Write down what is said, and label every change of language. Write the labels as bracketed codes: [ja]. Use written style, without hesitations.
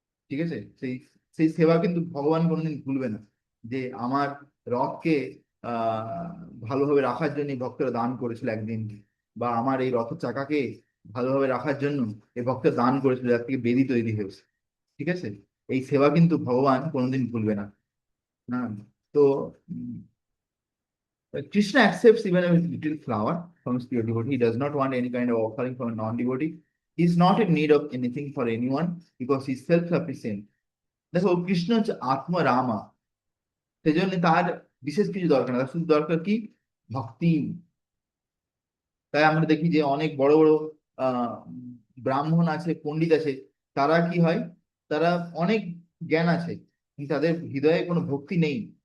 [bn] ঠিক আছে, সেই সেই সেবা কিন্তু ভগবান কোনোদিন ভুলবে না, যে আমার রথকে আহ ভালোভাবে রাখার জন্য ভক্তরা দান করেছিল একদিন, বা আমার এই রথের চাকাকে ভালোভাবে রাখার জন্য এই ভক্তরা দান করেছিল, যার থেকে বেদি তৈরি হয়েছে। ঠিক আছে, এই সেবা কিন্তু ভগবান কোনোদিন ভুলবে না। [en] হ্যাঁ, তো Krishna accepts even a little flower from his pure devotee. He does not want any kind of offering from a non-devotee. He is not in need of anything for anyone because he is self-sufficient. [bn] দেখো, কৃষ্ণ হচ্ছে আত্মা রামা, সেই জন্য তার বিশেষ কিছু দরকার না, তার শুধু দরকার কি? ভক্তি। তাই আমরা দেখি যে অনেক বড় বড় আহ ব্রাহ্মণ আছে, পণ্ডিত আছে, তারা কি হয়? তারা অনেক জ্ঞান আছে, কিন্তু তাদের হৃদয়ে কোনো ভক্তি নেই।